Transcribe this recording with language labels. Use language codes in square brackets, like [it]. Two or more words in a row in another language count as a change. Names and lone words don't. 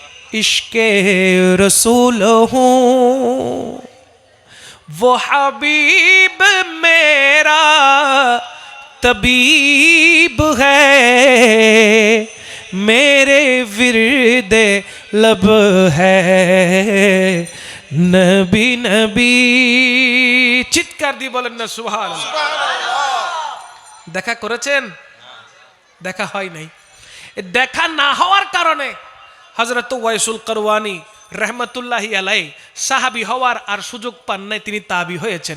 [ur] عشقِ رسول ہوں، وہ حبیب میرا طبیب ہے، میرے وردِ لب ہے نبی نبی. [bn] চিৎকার দিয়ে বলেন না সুবহানাল্লাহ। দেখা করেছেন? দেখা হয় নাই। দেখা না হওয়ার কারণে হযরত ওয়াইসুল করওয়ানি [ar] رحمة الله عليه [bn] সাহাবী হওয়ার আর সুযোগ পান নাই, তিনি তাবি হয়েছেন।